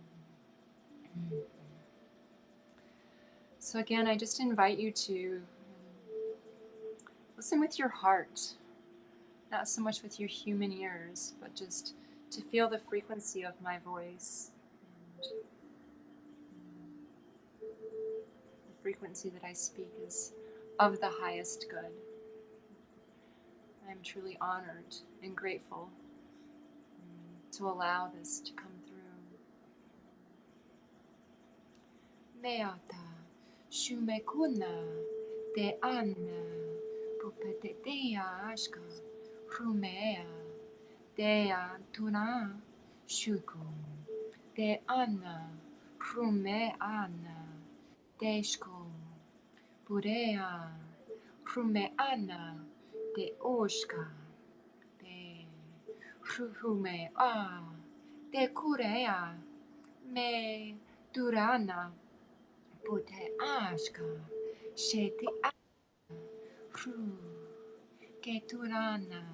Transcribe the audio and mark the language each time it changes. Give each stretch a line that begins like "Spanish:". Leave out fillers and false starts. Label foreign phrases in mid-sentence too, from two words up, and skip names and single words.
English: So again, I just invite you to listen with your heart, not so much with your human ears, but just to feel the frequency of my voice. And the frequency that I speak is of the highest good. I'm truly honored and grateful to allow this to come through. Meata, shumekuna, te anna, pupetetea ashka, rumea, dea tuna, shuku, te anna, rume anna, deshko, purea, rume anna, te oshka, te ruhume a, te kurea, me durana, pute ashka, sheti a, ru, keturana,